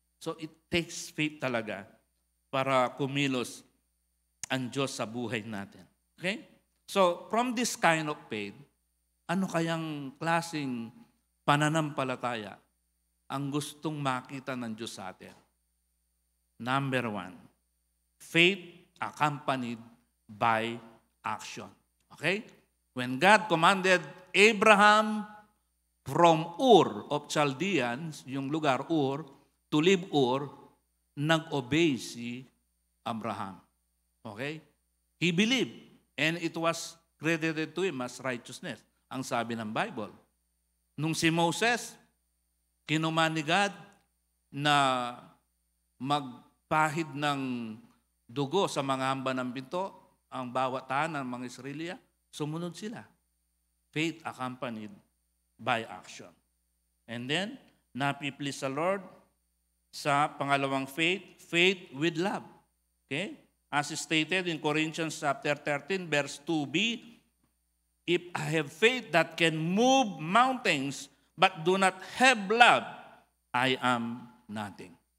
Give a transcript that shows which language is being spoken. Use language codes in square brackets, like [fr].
[en] So it takes faith [tl] talaga para kumilos ang Diyos sa buhay natin. Okay? So from this kind of faith, ano kayang klaseng pananampalataya ang gustong makita ng Diyos sa atin? [en] Number 1, faith accompanied by action. Okay? When God commanded Abraham from Ur of Chaldeans, yung lugar Ur, to leave Ur, [tl] nag-obey si Abraham. [en] Okay? He believed, and it was credited to him as righteousness. [tl] Ang sabi ng Bible. Nung si Moses, kinuman ni God na magpahid ng dugo sa mga hamba ng pinto, ang bawat tahanan ng mga Israelita, sumunod sila. [en] Faith accompanied by action. And then, [tl] napiplease sa Lord sa pangalawang [en] faith, faith with love. Okay? As stated in Corinthians chapter 13, verse 2b, if I have faith that can move mountains but do not have love, I am nothing.